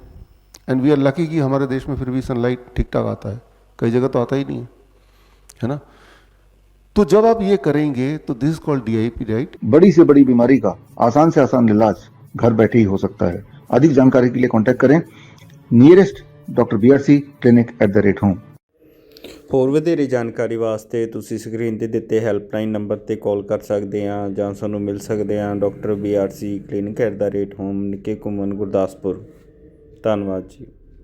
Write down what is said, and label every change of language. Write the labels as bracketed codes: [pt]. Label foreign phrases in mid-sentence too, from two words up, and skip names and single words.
[en] and we are lucky [hi] कि हमारे देश में फिर भी सनलाइट ठीक ठाक आता है, कई जगह तो आता ही नहीं है ना। तो जब आप ये करेंगे तो [en] this is called DIP diet. [hi] बड़ी से बड़ी बीमारी का आसान से आसान इलाज घर बैठे ही हो सकता है। अधिक जानकारी के लिए कांटेक्ट करें [en] nearest doctor [hi] BRC clinic@home। [pa] ਹੋਰ ਵਧੇਰੇ ਜਾਣਕਾਰੀ ਵਾਸਤੇ ਤੁਸੀਂ ਸਕਰੀਨ ਤੇ ਦਿੱਤੇ [en] helpline number [pa] ਤੇ ਕਾਲ ਕਰ ਸਕਦੇ ਆ ਜਾਂ ਸਾਨੂੰ ਮਿਲ ਸਕਦੇ ਆ ਡਾਕਟਰ BRC clinic@home, ਨਿੱਕੇ ਘੁੰਮਣ, ਗੁਰਦਾਸਪੁਰ। ਧੰਨਵਾਦ ਜੀ।